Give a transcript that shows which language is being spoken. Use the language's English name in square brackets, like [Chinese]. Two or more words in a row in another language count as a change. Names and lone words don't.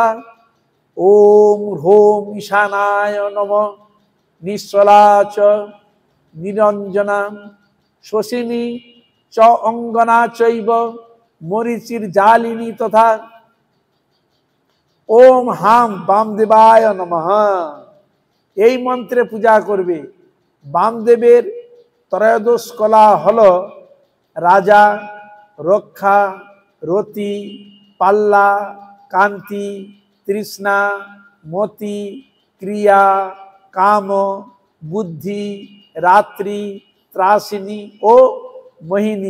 [Sanskrit] ওম হ্রোম ঈশানায় নমঃ নিশ্চলা চ নিরঞ্জনা শোষিনী চ অঙ্গনা চৈব মরিচির জালিনী তথা। ওম হাম বামদেবায় নমঃ [Bangla] এই মন্ত্রে পূজা করবে। বামদেবের ত্রয়োদশ কলা হলো রাজা, রক্ষা, রতি, পাল্লা, কান্তি, তৃষ্ণা, মতি, ক্রিয়া, কাম, বুদ্ধি, রাত্রি, ত্রাসিনী ও মোহিনী।